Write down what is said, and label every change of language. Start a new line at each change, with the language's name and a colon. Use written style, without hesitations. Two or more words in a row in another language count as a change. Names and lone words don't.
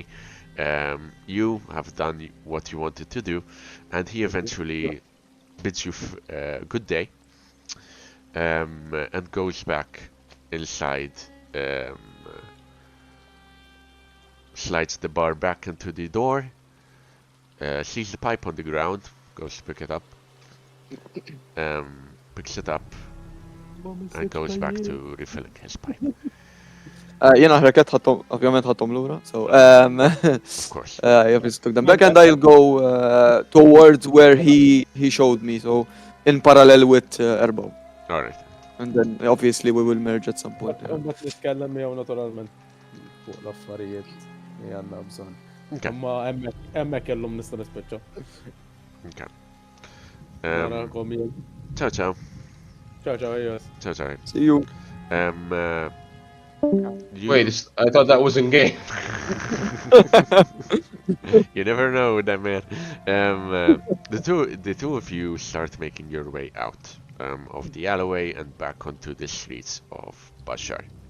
English: You have done what you wanted to do, and he eventually bids you good day, and goes back inside, slides the bar back into the door, sees the pipe on the ground, goes to pick it up, picks it up, and goes back to refilling his pipe.
Maltese: Jena ħreket ovvjament ħattom lura,
English: so Of course. I took them back and I'll go towards where he showed me, so in parallel with Erbo. Alright. And then obviously we will merge at some point.
Maltese: Mbagħad nitkellem jew naturalment fuq l-affarijiet li għandna bżonn.
English: Okay.
Maltese: Imma hemmhekk kellhom nista' nispiċċa.
English: Okay.
Maltese: Narakom jien.
Italian: Ciao ciao. Ciao ciao, yes. Ciao ciao.
English: See you. Wait, I thought that was in game. You never know with that man. The two of you start making your way out of the alleyway and back onto the streets of Bashar.